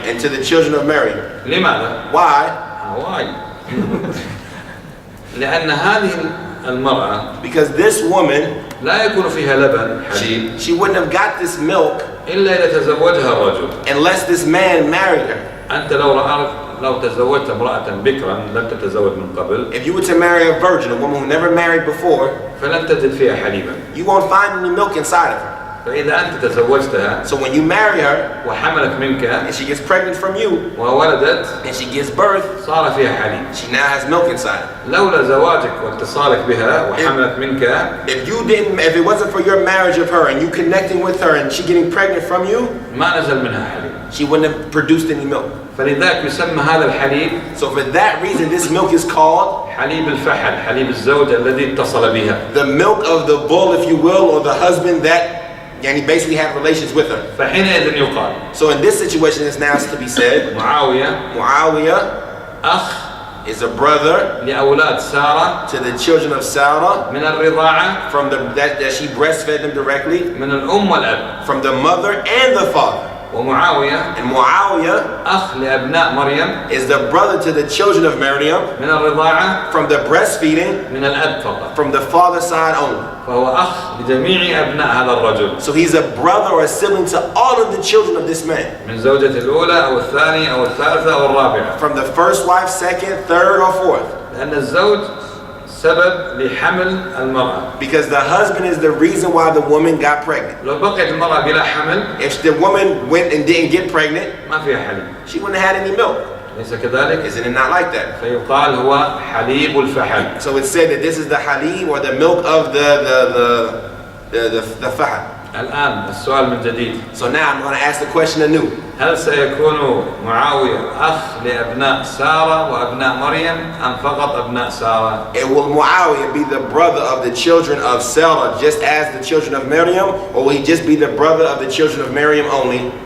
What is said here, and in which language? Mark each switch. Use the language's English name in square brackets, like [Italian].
[English] and to the children of Maryam. [Arabic] لماذا؟ [English] Why? Why. [Arabic] لأن هذه المرأة [English] Because this woman, [Arabic] لا يكون فيها لبن حليب [English] she wouldn't have got this milk [Arabic] إلا إذا تزوجها الرجل. [English] unless this man married her. [Arabic] أنت لو تزوجت امرأة بكرا لم تتزوج من قبل [English] If you were to marry a virgin, a woman who never married before, [Arabic] فلن تجد فيها حليبا. [English] you won't find any milk inside of her. [Arabic] فإذا أنت تزوجتها [English] So when you marry her [Arabic] وحملت منك [English] and she gets pregnant from you [Arabic] وولدت [English] and she gives birth, [Arabic] صار فيها حليب. [English] she now has milk inside her. [Arabic] لولا زواجك واتصالك بها وحملت منك [English] If it wasn't for your marriage of her and you connecting with her and she getting pregnant from you, [Arabic] ما نزل منها حليب. [English] she wouldn't have produced any milk. [Arabic] فلذلك يسمى هذا الحليب [English] So for that reason, this milk is called [Arabic] حليب الفحل، حليب الزوجة الذي اتصل بها. [English] the milk of the bull, if you will, or the husband that and he basically had relations with her. [Arabic] فحينئذ يقال [English] So in this situation, it's now to be said, Muawiyah [Arabic] أخ [English] is a brother [Arabic] لأولاد سارة [English] to the children of Sarah [Arabic] من الرضاعة [English] from that she breastfed them directly [Arabic] من الأم والأب. [English] from the mother and the father. [Arabic] ومعاوية [English] And Muawiyah [Arabic] أخ لأبناء مريم [English] is the brother to the children of Maryam [Arabic] من الرضاعة [English] from the breastfeeding [Arabic] من الأب فقط. [English] from the father's side only. [Arabic] فهو أخ لجميع أبناء هذا الرجل [English] So he's a brother or a sibling to all of the children of this man. [Arabic] من زوجة الأولى أو الثانية أو الثالثة أو الرابعة. [English] From the first wife, second, third, or fourth. [Arabic] لأن الزوج سبب لحمل المرأة. [English] Because the husband is the reason why the woman got pregnant. [Arabic] لو بقيت المرأة بلا حمل [English] If the woman went and didn't get pregnant, [Arabic] ما فيها حليب. [English] she wouldn't have had any milk. [Arabic] ليس كذلك؟ [English] Isn't it not like that? [Arabic] فيقال هو حليب الفحل. [English] So it's said that this is the halib or the milk of the fahal. [Arabic] الآن السؤال من جديد. [English] So now I'm going to ask the question anew. [Arabic] هل سيكون معاوية أخ لأبناء سارة وأبناء مريم أم فقط أبناء سارة؟ [English] And will Muawiyah be the brother of the children of Sarah just as the children of Maryam, or will he just be the brother of the children of Maryam only?